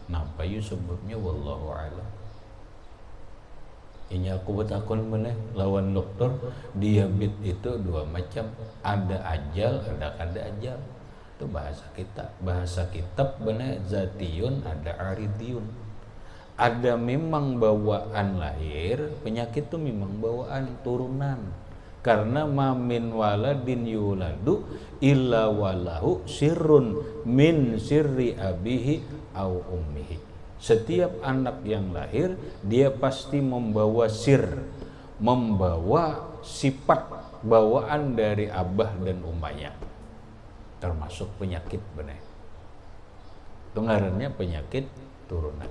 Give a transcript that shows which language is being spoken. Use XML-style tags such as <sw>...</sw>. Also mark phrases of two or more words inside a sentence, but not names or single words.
<id>Napa itu sebabnya</id> <ar>والله أعلم.</ar> <id>Ini aku</id> <bjn>betakun benar lawan</bjn> <id>dokter, diabetes itu dua macam, ada ajal, ada kada ajal. Itu bahasa kitab benar zatiyun, ada aridiyun. Ada memang bawaan lahir, penyakit itu memang bawaan turunan.</id> <ar>Karena ما من ولد يولد إلا وله سر من سر أبيه أو أمه.</ar> <id>Setiap anak yang lahir dia pasti membawa membawa sifat bawaan dari abah dan umahnya, termasuk penyakit benar. Itu ngarannya penyakit turunan.</id>